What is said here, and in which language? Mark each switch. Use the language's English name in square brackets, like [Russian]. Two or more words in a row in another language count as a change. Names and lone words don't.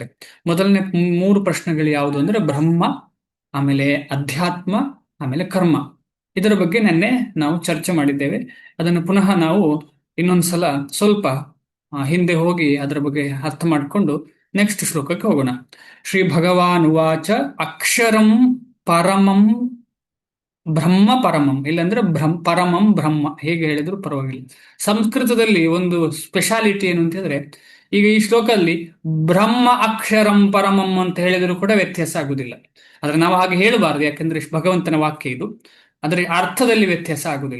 [Kannada] ಮೊದಲನೇ 3 ಪ್ರಶ್ನೆಗಳು ಯಾವುದು ಅಂದ್ರೆ ಬ್ರಹ್ಮ, ಆಮೇಲೆ ಅಧ್ಯಾತ್ಮ, ಆಮೇಲೆ ಕರ್ಮ. ಇದರ ಬಗ್ಗೆ ನಿನ್ನೆ ನಾವು ಚರ್ಚೆ ಮಾಡಿದ್ದೇವೆ. ಅದನ್ನು ಪುನಃ ನಾವು ಇನ್ನೊಂದ್ಸಲ ಸ್ವಲ್ಪ ಹಿಂದೆ ಹೋಗಿ ಅದರ ಬಗ್ಗೆ ಅರ್ಥ ಮಾಡಿಕೊಂಡು ನೆಕ್ಸ್ಟ್ ಶ್ಲೋಕಕ್ಕೆ ಹೋಗೋಣ. [Sanskrit] ಶ್ರೀ ಭಗವಾನ್ ಉವಾಚ ಅಕ್ಷರಂ ಪರಮಂ ಬ್ರಹ್ಮ ಪರಮಂ, [Kannada] ಇಲ್ಲಾಂದ್ರೆ [Sanskrit] ಪರಮಂ ಬ್ರಹ್ಮ, [Kannada] ಹೇಗೆ ಹೇಳಿದ್ರು ಪರವಾಗಿಲ್ಲ. ಸಂಸ್ಕೃತದಲ್ಲಿ ಒಂದು ಸ್ಪೆಷಾಲಿಟಿ ಏನು ಅಂತ ಹೇಳಿದ್ರೆ, ಈಗ ಈ ಶ್ಲೋಕದಲ್ಲಿ [Sanskrit] ಬ್ರಹ್ಮ ಅಕ್ಷರಂ ಪರಮಂ [Kannada] ಅಂತ ಹೇಳಿದ್ರು ಕೂಡ ವ್ಯತ್ಯಾಸ ಆಗುದಿಲ್ಲ. ಆದ್ರೆ ನಾವು ಹಾಗೆ ಹೇಳಬಾರದು, ಯಾಕಂದ್ರೆ ಭಗವಂತನ ವಾಕ್ಯ ಇದು. ಅದರ ಅರ್ಥದಲ್ಲಿ ವ್ಯತ್ಯಾಸ ಆಗುದಿಲ್ಲ.